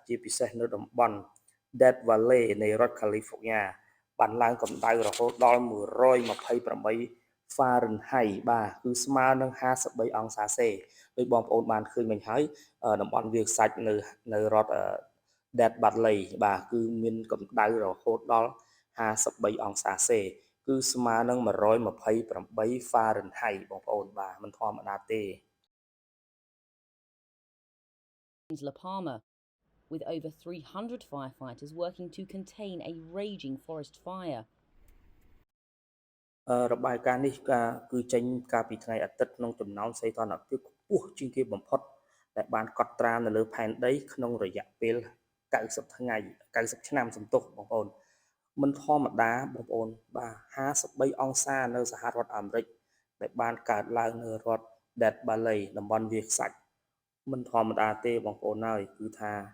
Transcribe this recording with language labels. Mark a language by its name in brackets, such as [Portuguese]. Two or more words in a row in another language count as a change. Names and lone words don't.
[Khmer] ជាពិសេសនៅតំបន់ Death Valley នៃរដ្ឋ California បានឡើងកម្ដៅរហូតដល់128 Fahrenheit បាទគឺស្មើនឹង53អង្សាសេដោយបងប្អូនបានឃើញមិញហើយតំបន់វាលខ្សាច់នៅរដ្ឋ Death Valley បាទគឺមានកម្ដៅរហូតដល់53អង្សាសេគឺស្មើនឹង128 Fahrenheit បងប្អូនបាទមិនធម្មតាទេ [English] La Palma, with over 300 firefighters working to contain a raging forest fire. [Khmer] របាយការណ៍នេះគឺចេញកាលពីថ្ងៃអាទិត្យក្នុងចំណោមសីតុណ្ហភាពខ្ពស់ជាងគេបំផុតដែលបានកត់ត្រានៅលើផែនដីក្នុងរយៈពេល90ឆ្នាំសំទុះបងប្អូនមិនធម្មតាបងប្អូនបាទ53អង្សានៅសហរដ្ឋអាមេរិកដែលបានកើតឡើងនៅរដ្ឋ Death Valley តំបន់វាលខ្សាច់មិនធម្មតាទេបងប្អូនហើយគឺថា